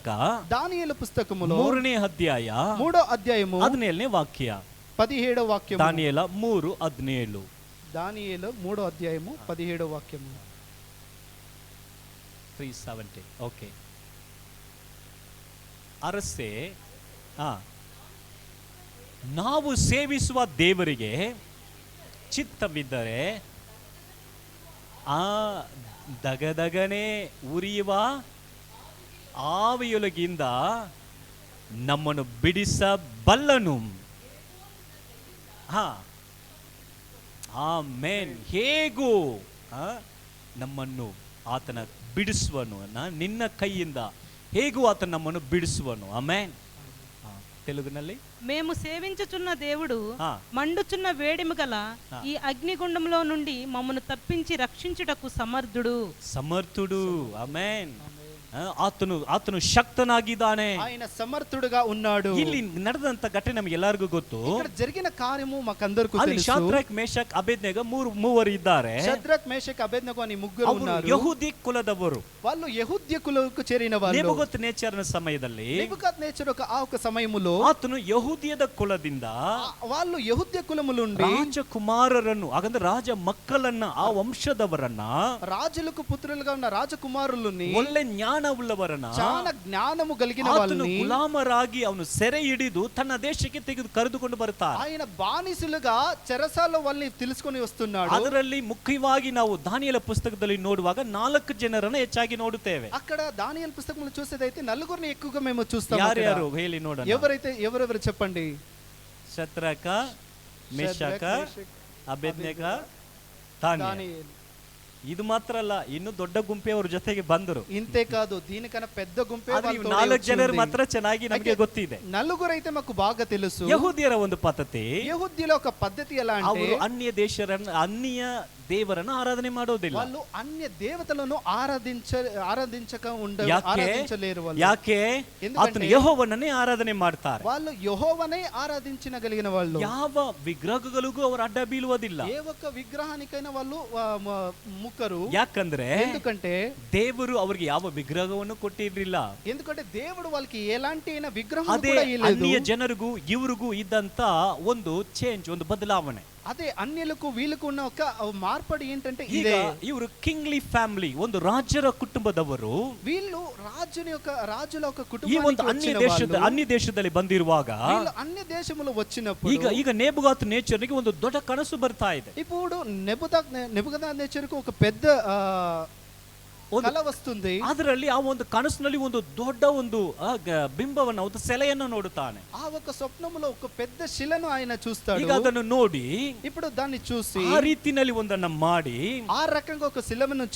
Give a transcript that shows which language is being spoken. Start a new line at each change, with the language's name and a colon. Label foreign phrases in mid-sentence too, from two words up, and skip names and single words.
Telugu: దానియేలు పుస్తకములో
Kannada: 3ನೇ ಅಧ್ಯಾಯ
Telugu: 3వ అధ్యాయము
Kannada: 17ನೇ ವಾಕ್ಯ.
Telugu: 17వ వాక్యము.
Kannada: ದಾನಿಯೇಲ 3:17.
Telugu: దానియేలు 3వ అధ్యాయము 17వ వాక్యము. 3:17.
Kannada: ಓಕೆ. ಅರಸೆ, ನಾವು ಸೇವಿಸುವ ದೇವರಿಗೆ ಚಿತ್ತವಿದ್ದರೆ ಆ ದಗದಗನೆ ಉರಿಯುವ ಆವಿಯೊಳಗಿಂದ ನಮ್ಮನ್ನು ಬಿಡಿಸಬಲ್ಲನು. ಆಮೆನ್. ಹೇಗೂ ನಮ್ಮನ್ನು ಆತನ ಬಿಡಿಸುವನು, ನಿನ್ನ ಕೈಯಿಂದ ಹೇಗೂ ಆತನ ನಮ್ಮನ್ನು ಬಿಡಿಸುವನು. ಆಮೆನ್. తెలుగుನಲ್ಲಿ,
Telugu: మేము సేవించుచున్న దేవుడు మండుచున్న వేడిమి గల ఈ అగ్నిగుండంలో నుండి మమ్మను తప్పించి రక్షించుటకు సమర్థుడు. ఆమేన్.
Kannada: ಆತನು ಶಕ್ತನಾಗಿದ್ದಾನೆ,
Telugu: ఆయన సమర్థుడుగా ఉన్నాడు.
Kannada: ಇಲ್ಲಿ ನಡೆದಂತ ಘಟನೆ ನಮಗೆ ಎಲ್ಲರಿಗೂ ಗೊತ್ತು.
Telugu: ఇక్కడ జరిగిన కార్యము మాకందరికీ
Kannada: ಅಲ್ಲಿ
Telugu: తెలుసు.
Kannada: ಶಾದ್ರಕ್ ಮೇಷಕ್ ಅಬೇದ್ನೆಗೋ ಮೂವರು ಇದ್ದಾರೆ.
Telugu: షద్రక్ మేషక్ అబేద్నెగో అని ముగ్గురు
Kannada: ಅವರು
Telugu: ఉన్నారు.
Kannada: ಯಹೂದಿ ಕುಲದವರು.
Telugu: వాళ్ళు యెహూద్య కులకు చేరిన వాళ్ళు.
Kannada: ನೆಬೂಕದ್ನೆಚ್ಚರನ ಸಮಯದಲ್ಲಿ
Telugu: నెబుకద్నెచ్చరు ఆ ఒక సమయములో
Kannada: ಆತನು ಯಹೂದಿಯದ ಕುಲದಿಂದ
Telugu: వాళ్ళు యెహూద్య కులముల నుండి
Kannada: ರಾಜಕುಮಾರರನ್ನು ಹಾಗಂದ್ರೆ ರಾಜ ಮಕ್ಕಳನ್ನ ಆ ವಂಶದವರನ್ನ
Telugu: రాజులకు పుత్రులుగా ఉన్న రాజకుమారులని
Kannada: ಒಳ್ಳೆ ಜ್ಞಾನವುಳ್ಳವರನ್ನ
Telugu: చాలా జ్ఞానము కలిగిన
Kannada: ಆತನು
Telugu: వాళ్ళని
Kannada: ಗುಲಾಮರಾಗಿ ಅವನು ಸೆರೆ ಹಿಡಿದು ತನ್ನ ದೇಶಕ್ಕೆ ತೆಗೆದು ಕರೆದುಕೊಂಡು ಬರ್ತಾರೆ.
Telugu: ఆయన బానిసలుగా చెరసాల్లో వాళ్ళని తెలుసుకొని వస్తున్నాడు.
Kannada: ಅದರಲ್ಲಿ ಮುಖ್ಯವಾಗಿ ನಾವು ದಾನಿಯೇಲ ಪುಸ್ತಕದಲ್ಲಿ ನೋಡುವಾಗ 4 ಜನರನ್ನ ಹೆಚ್ಚಾಗಿ ನೋಡುತ್ತೇವೆ.
Telugu: అక్కడ దానియేలు పుస్తకంలో చూసేదైతే నలుగురిని ఎక్కువగా మేము చూస్తాము.
Kannada: ಯಾರ್ಯಾರು ಹೇಳಿ ನೋಡೋಣ.
Telugu: ఎవరెవరు చెప్పండి.
Kannada: ಶದ್ರಕ, ಮೇಷಕ, ಅಬೇದ್ನೆಗ, ದಾನಿಯೇಲ. ಇದು ಮಾತ್ರ ಅಲ್ಲ, ಇನ್ನು ದೊಡ್ಡ ಗುಂಪೆ ಅವ್ರ ಜೊತೆಗೆ ಬಂದರು.
Telugu: ఇంతే కాదు, దీనికన్నా పెద్ద గుంపే
Kannada: 4 ಜನರು ಮಾತ್ರ ಚೆನ್ನಾಗಿ ನಮಗೆ ಗೊತ್ತಿದೆ.
Telugu: నలుగురు అయితే మాకు బాగా తెలుసు.
Kannada: ಯಹೂದ್ಯರ ಒಂದು ಪದ್ಧತಿ,
Telugu: యెహూద్యుల ఒక పద్ధతి ఎలా అంటే
Kannada: ಅವರು ಅನ್ಯ ದೇವರನ್ನು ಆರಾಧನೆ ಮಾಡೋದಿಲ್ಲ.
Telugu: వాళ్ళు అన్య దేవతలను ఆరాధించక ఆరాధించలేరు వాళ్ళు.
Kannada: ಯಾಕೆ? ಆತನು ಯೆಹೋವನನ್ನೇ ಆರಾಧನೆ ಮಾಡ್ತಾರೆ.
Telugu: వాళ్ళు యెహోవానే ఆరాధించగలిగిన వాళ్ళు.
Kannada: ಯಾವ ವಿಗ್ರಹಗಳಿಗೂ ಅವರು ಅಡ್ಡ ಬೀಳುವುದಿಲ್ಲ.
Telugu: ఏ ఒక్క విగ్రహానికైనా వాళ్ళు ముక్కరు.
Kannada: ಯಾಕಂದ್ರೆ
Telugu: ఎందుకంటే
Kannada: ದೇವರು ಅವರಿಗೆ ಯಾವ ವಿಗ್ರಹವನ್ನು ಕೊಟ್ಟಿರಲಿಲ್ಲ.
Telugu: ఎందుకంటే దేవుడు వాళ్ళకి ఎలాంటి విగ్రహం
Kannada: ಅದೇ
Telugu: కూడా ఇవ్వలేదు.
Kannada: ಅನ್ಯ ಜನರಿಗೂ ಇವರಿಗೂ ಇದ್ದಂತ ಒಂದು ಚೇಂಜ್, ಒಂದು ಬದಲಾವಣೆ.
Telugu: అదే అన్యులకు వీళ్ళకు ఉన్న ఒక మార్పడి ఏంటంటే
Kannada: ಈಗ
Telugu: ఇదే.
Kannada: ಇವರು
English: kingly family,
Kannada: ಒಂದು ರಾಜರ ಕುಟುಂಬದವರು.
Telugu: వీళ్ళు రాజుల ఒక
Kannada: ಈ ಒಂದು
Telugu: కుటుంబానికి
Kannada: ಅನ್ಯ ದೇಶದಲ್ಲಿ ಬಂದಿರುವಾಗ
Telugu: అన్య దేశములో వచ్చినప్పుడు
Kannada: ಈಗ ನೆಬೂಕದ್ನೆಚ್ಚರನಿಗೆ ಒಂದು ದೊಡ್ಡ ಕನಸು ಬರ್ತಾ ಇದೆ.
Telugu: ఇప్పుడు నెబుకద్నెచ్చరుకు ఒక పెద్ద కల వస్తుంది.
Kannada: ಅದರಲ್ಲಿ ಆ ಒಂದು ಕನಸಿನಲ್ಲಿ ಒಂದು ದೊಡ್ಡ ಒಂದು ಬಿಂಬವನ್ನು, ಒಂದು ಸೆಲೆಯನ್ನು ನೋಡುತ್ತಾನೆ.
Telugu: ಆ ఒక స్వప్నములో ఒక పెద్ద శిలను ఆయన చూస్తాడు.
Kannada: ಈಗ ಅದನ್ನು ನೋಡಿ
Telugu: ఇప్పుడు దాన్ని చూసి
Kannada: ಆ ರೀತಿನಲ್ಲಿ ಒಂದನ್ನ ಮಾಡಿ
Telugu: ಆ రకంగా ఒక శిలను చేసి